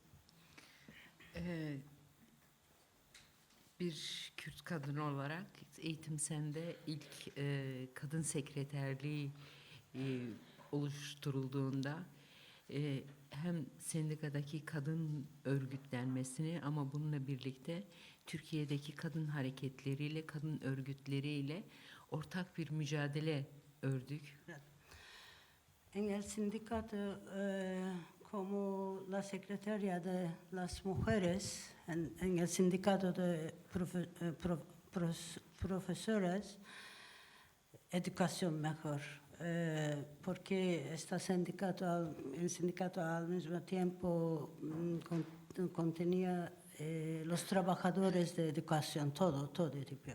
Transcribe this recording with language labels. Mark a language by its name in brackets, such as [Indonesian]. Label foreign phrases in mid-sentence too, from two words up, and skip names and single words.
[Turkish] Bir Kürt kadın olarak Eğitim Sen'de ilk kadın sekreterliği oluşturulduğunda hem sendikadaki kadın örgütlenmesini ama bununla birlikte Türkiye'deki kadın hareketleriyle, kadın örgütleriyle ortak bir mücadele ördük. [Spanish] En el sindicato, como la secretaria de las mujeres, en el sindicato de profesoras, educación mejor, porque el sindicato al mismo tiempo contenía los trabajadores de educación, todo tipo.